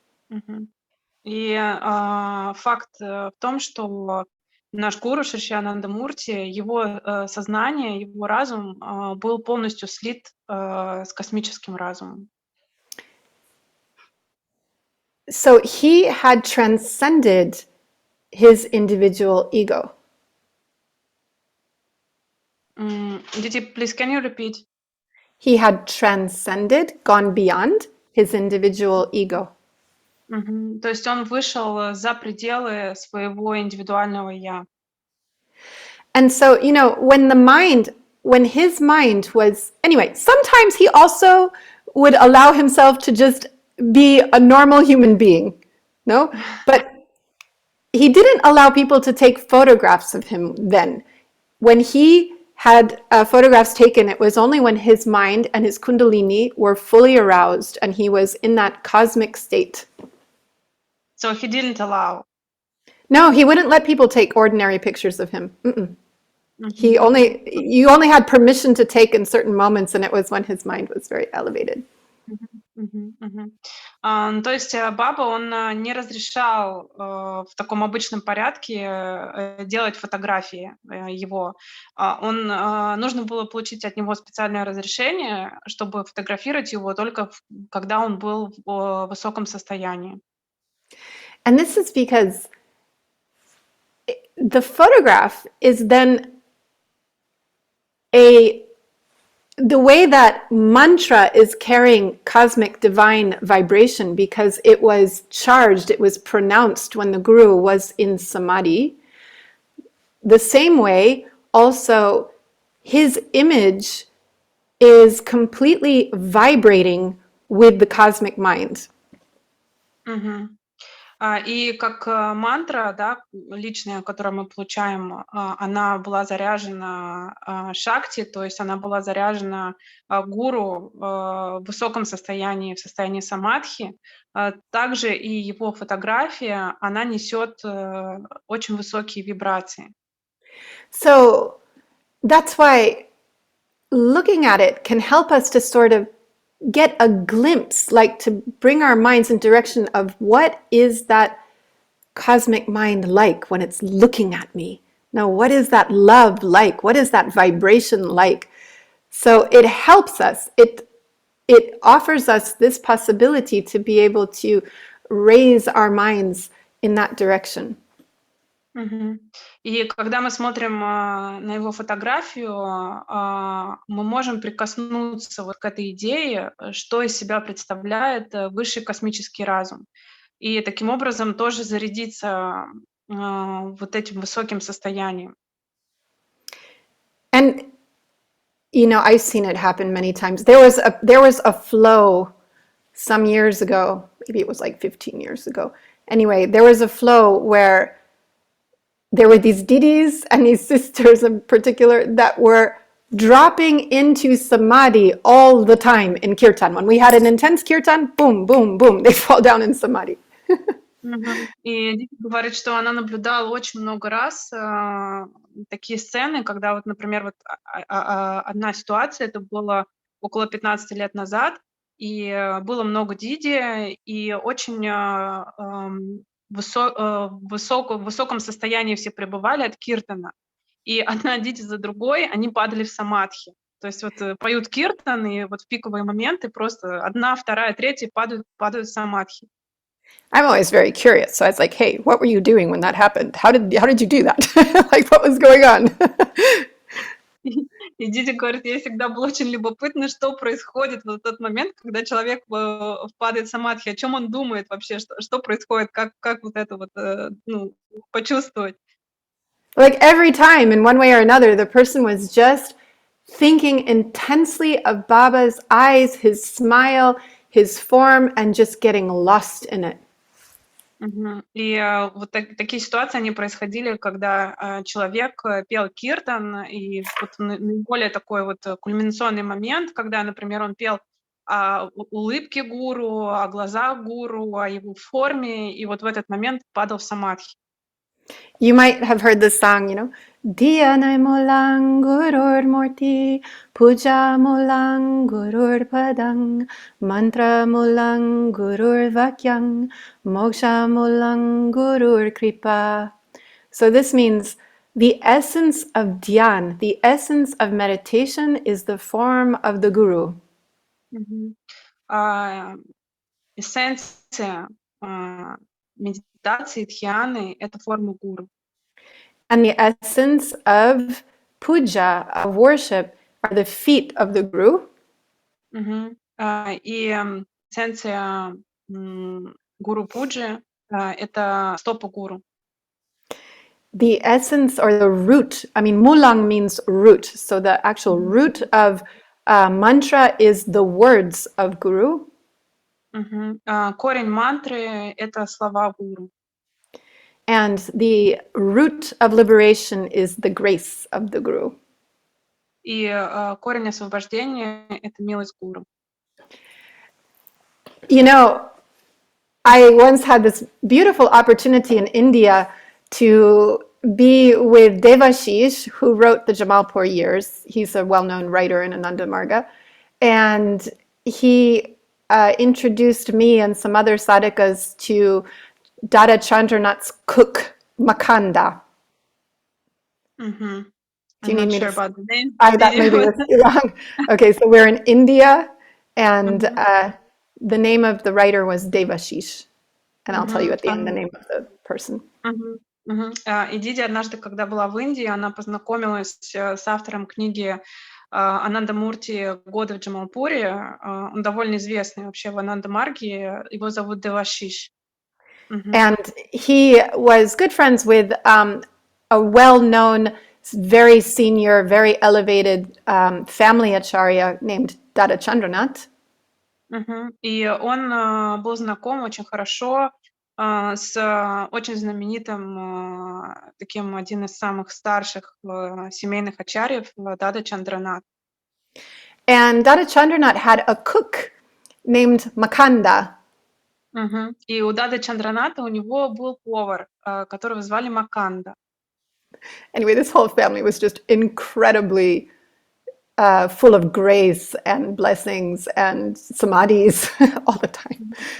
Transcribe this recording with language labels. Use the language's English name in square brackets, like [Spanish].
[Russian] Мгм. И факт в том, что наш гуру Шри Мурти, его сознание, его разум был полностью слит с космическим разумом. [English] So he had transcended his individual ego. Didi, please, can you repeat? He had transcended, gone beyond his individual ego. Мгм. [Russian] То есть он вышел за пределы своего индивидуального «я». [English] And so, when his mind was, anyway, sometimes he also would allow himself to just be a normal human being, no? But he didn't allow people to take photographs of him then. When he had photographs taken, it was only when his mind and his kundalini were fully aroused and he was in that cosmic state. So he didn't allow. No, he wouldn't let people take ordinary pictures of him. Мгм. You only had permission to take in certain moments, and it was when his mind was very elevated. Мгм, мгм. [Russian] Ну, то есть, Баба, он, не разрешал, в таком обычном порядке, делать фотографии, его. Нужно было получить от него специальное разрешение, чтобы фотографировать его только когда он был в, высоком состоянии. [English] And this is because the photograph is then a the way that mantra is carrying cosmic divine vibration because it was charged, it was pronounced when the guru was in samadhi. The same way, also, his image is completely vibrating with the cosmic mind. Мгм. [Russian] И как, мантра, да, личная, которую мы получаем, она была заряжена, шакти, то есть она была заряжена, гуру, в высоком состоянии, в состоянии самадхи. Также и его фотография, она несет, очень высокие вибрации. [English] So that's why looking at it can help us to sort of get a glimpse, like to bring our minds in direction of what is that cosmic mind like when it's looking at me. Now, what is that love like? What is that vibration like? So it helps us. It offers us this possibility to be able to raise our minds in that direction. Мгм. [Russian] И когда мы смотрим, на его фотографию, мы можем прикоснуться вот к этой идее, что из себя представляет, высший космический разум. И таким образом тоже зарядиться, вот этим высоким состоянием. [English] And you know, I've seen it happen many times. There was a flow some years ago. Maybe it was like 15 years ago. Anyway, there was a flow where there were these Didis and these sisters in particular that were dropping into samadhi all the time in kirtan. When we had an intense kirtan, boom, boom, boom, they fall down in samadhi. Мгм. [Russian] И Диди говорит, что она наблюдала очень много раз, такие сцены, когда вот, например, вот одна ситуация, это было около 15 лет назад, и, было много Диди, и очень, в высоком состоянии все пребывали от киртана. И одна Диди за другой, они падали в самадхи. То есть вот, поют киртан, и вот в пиковые моменты просто одна, вторая, третья падают в самадхи. [English] I'm always very curious. So I was like, hey, what were you doing when that happened? How did you do that? Like, what was going on? [Russian] И Диди говорит, ей всегда было очень любопытно, что происходит в тот момент, когда человек впадает в самадхи, о чем он думает вообще, что происходит, как вот это вот, ну, почувствовать. [English] Like every time, in one way or another, the person was just thinking intensely of Baba's eyes, his smile, his form, and just getting lost in it. Мгм. [Russian] И, вот такие ситуации, они происходили, когда, человек, пел киртан, и вот наиболее такой вот, кульминационный момент, когда, например, он пел о улыбке гуру, о глазах гуру, о его форме, и вот в этот момент падал в самадхи. [English] You might have heard this song, you know, [Sanskrit] Diyanai mulang gurur murti, puja mulang gurur padang, mantra mulang gurur vakyang, moksha mulang gurur kripa. [English] So this means the essence of dhyan, the essence of meditation is the form of the guru. Мгм. [Russian] А, эссенция, медитации, дхьяны — это форма гуру. [English] And the essence of puja, of worship, are the feet of the guru. Мгм. [Russian] И, эссенция, гуру пуджи, это стопа гуру. [English] The essence or the root, I mean, mulang means root. So the actual Мгм. root of mantra is the words of guru. Мгм. [Russian] Корень мантры — это слова гуру. [English] And the root of liberation is the grace of the guru. [Russian] И, корень освобождения — это милость гуру. [English] You know, I once had this beautiful opportunity in India to be with Devashish, who wrote the Jamalpur Years. He's a well-known writer in Ananda Marga. And he introduced me and some other sadhakas to Dada Chandranath's cook, Makanda. Мгм. Do I'm you need me sure to? about the name. That maybe was too long. Okay, so we're in India, and Мгм. the name of the writer was Devashish, and I'll tell you Мгм. at the end the name of the person. Мгм. Мгм. [Russian] И Диди однажды, когда была в Индии, она познакомилась с автором книги Ананда Мурти «Годы в Джамалпуре». Он довольно известный вообще в Ананда-Марге. Его зовут Девашиш. Мгм. [English] And he was good friends with a well-known, very senior, very elevated family acharya named Dada Chandranath. Мгм. [Russian] И он был знаком очень хорошо с очень знаменитым, таким один из самых старших семейных ачарьев Дада Чандранат. [English] And Dada Chandranath had a cook named Makanda. Мгм. [Russian] И у Дады Чандраната у него был повар, которого звали Маканда. [English] Anyway, this whole family was just incredibly full of grace and blessings and samadhis all the time.